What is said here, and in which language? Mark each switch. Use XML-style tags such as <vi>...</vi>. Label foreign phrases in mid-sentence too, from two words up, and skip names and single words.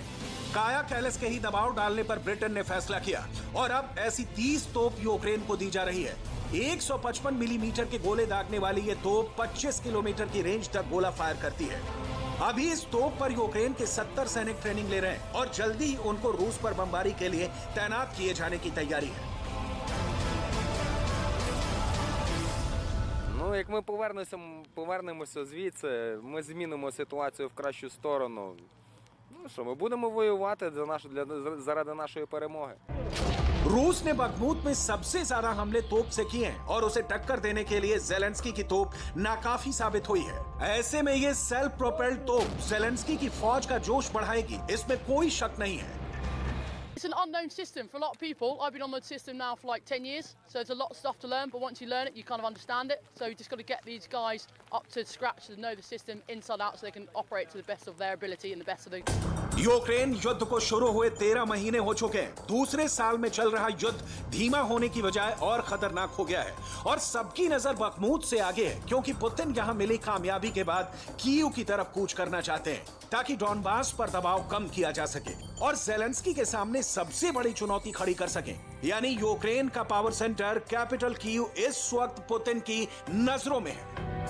<hi>काया कैलस के ही दबाव डालने पर ब्रिटेन ने फैसला किया और अब ऐसी 30 तोप यूक्रेन को दी जा रही है। 155 मिलीमीटर के गोले दागने वाली ये तोप 25 किलोमीटर की रेंज तक गोला फायर करती है। अभी इस तोप पर यूक्रेन के 70 सैनिक ट्रेनिंग ले रहे हैं और जल्दी ही उनको रूस पर बमबारी के लिए तैनात किए जाने की तैयारी है।</hi> <uk>Ну, як ми повернемося звідси, ми змінимо ситуацію в кращу сторону. Ну що, ми будемо воювати заради нашої перемоги.</uk> <hi>रूस ने बखमूत में सबसे ज्यादा हमले तोप से किए हैं और उसे टक्कर देने के लिए ज़ेलेंस्की की तोप नाकाफी साबित हुई है। ऐसे में ये</hi> <en>self propelled</en> <hi>तोप ज़ेलेंस्की की फौज का जोश बढ़ाएगी, इसमें कोई शक नहीं है।</hi> <en>It's an unknown system for a lot of people. I've been on the system now for like 10 years, so there's a lot of stuff to learn, but once you learn it, you kind of understand it. So you just got to get these guys up to scratch to know the system inside out so they can operate to the best of their ability and the best of the...</en> <hi>यूक्रेन युद्ध को शुरू हुए 13 महीने हो चुके हैं। दूसरे साल में चल रहा युद्ध धीमा होने की बजाय और खतरनाक हो गया है और सबकी नजर बखमूत से आगे है, क्योंकि पुतिन यहाँ मिली कामयाबी के बाद कीव की तरफ कूच करना चाहते हैं ताकि डॉनबास पर दबाव कम किया जा सके और ज़ेलेंस्की के सामने सबसे बड़ी चुनौती खड़ी कर सके, यानी यूक्रेन का</hi> <en>power center capital</en> <hi>कीव इस वक्त पुतिन की नजरों में है।</hi>